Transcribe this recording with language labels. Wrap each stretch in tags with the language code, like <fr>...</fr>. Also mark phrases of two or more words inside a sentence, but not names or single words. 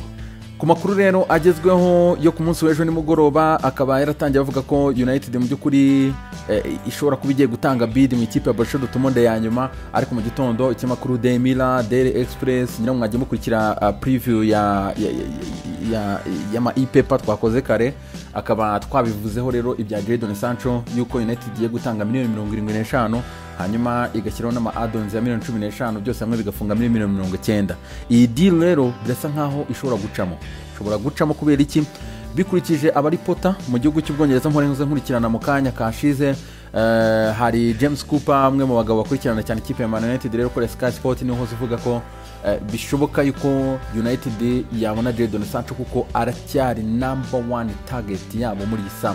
<rw>Ku makuru rero agezweho yo ku munsi w'ejo nimugoroba, akaba yaratangiye bavuga ko United mu by'ukuri ishobora kuba igiye gutanga bid mu ikipe ya Borussia Dortmund ya nyuma, ariko mu gitondo ikinyamakuru Daily Express nyine mwagiye mukurikira preview ya ma e-paper twakoze kare, akaba twabivuzeho rero ibya Jadon Sancho yuko United igiye gutanga miliyoni 75, hanyuma igashyiraho n'ama add-ons ya miliyoni 15, byose hamwe bigafunga miliyoni 90. Iyi deal rero birasa nkaho ishobora gucamo kubera iki? Bikurikije abaripota mu gihugu cy'Ubwongereza nkurikirana mu kanya kashize, hari James Cooper, amwe mu bagabo bakurikirana cyane ikipe ya Man United rero kuri Sky Sport, niho zivuga ko bishoboka yuko United yabona Jadon Sancho kuko aracyari</rw> <en>number 1 target</en> <rw>yabo muri isama.</rw>